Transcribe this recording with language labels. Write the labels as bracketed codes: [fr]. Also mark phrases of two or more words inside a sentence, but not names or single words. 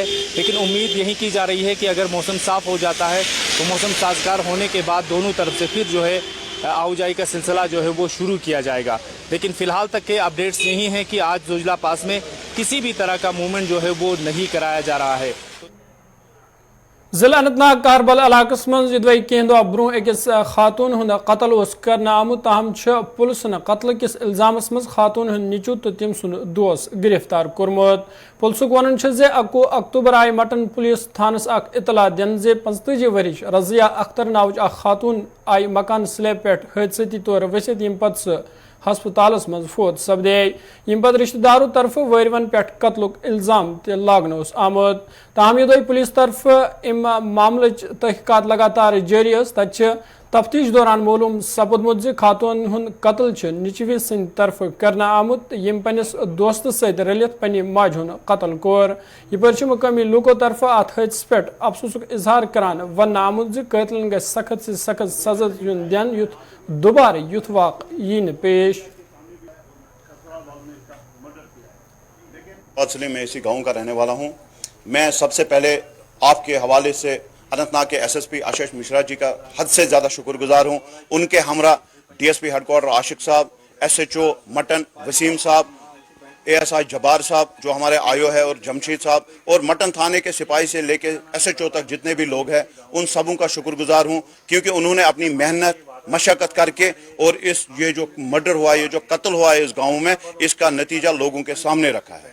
[hi] लेकिन उम्मीद यही की जा रही है कि अगर मौसम साफ़ हो जाता है तो मौसम साजगार होने के बाद दोनों तरफ से फिर जो है आवाजाही का सिलसिला जो है वो शुरू किया जाएगा। लेकिन फिलहाल तक के अपडेट्स यही हैं कि आज जोजिला पास में किसी भी तरह का मूवमेंट जो है वो नहीं कराया जा रहा है। [ks] जिला अनंतनाग कहरबल इलाकस मज यदि कह दह ब्रोह अकिस खातून हुंद कत्ल कर आमुत ताहम पुलिस कत्ल किस इल्जामस मज खातून हुंद निचु तो तम सुन दोस्त गिरफ्तार कोरमुत। पुलिसुक वन 21 अक्टूबर आय मटन पुलिस थानस अख इतला दिन जे 45 वरिश रजिया अख्तर नावच खातून आय मकान स्लैब पे हादसती तौर वसित यम पत हस्पतालस मज फोत सपदे यम पत रिश्तेदारों तरफ वरवन पे कत्लुक इल्जाम लागन आमुत। ताहम यदि पुलिस तरफ इम मामल तहकीकात लगातार जारी तत तफ्तीश दौरान मालूम सपदमुत खातून हुंद कत्ल निचवी सिंद तरफ करना आमुत यम पनिस दोस्त सत रलित पन्ने माज हुंद कत्ल कोर। यपर मुकामी लूको तरफ अत हादस पे अफसोसुक इजहार करान वन आमुत कतलन गि सख्त से सख्त सजा दिन युथ दोबारा युथ वाक़ यी पेश। [hi] असली में इसी गांव का रहने वाला हूं। मैं सबसे पहले आपके हवाले से अनंतनाग के एसएसपी आशीष मिश्रा जी का हद से ज़्यादा शुक्रगुजार हूं। उनके हमरा डीएसपी हेडक्वार्टर आशिक साहब, एसएचओ मटन वसीम साहब, एएसआई जब्बार साहब जो हमारे आयो है, और जमशेद साहब, और मटन थाने के सिपाही से लेके एसएचओ तक जितने भी लोग हैं उन सबों का शुक्रगुजार हूं, क्योंकि उन्होंने अपनी मेहनत मशक्कत करके और इस ये जो मर्डर हुआ, ये जो कत्ल हुआ है इस गांव में, इसका नतीजा लोगों के सामने रखा है।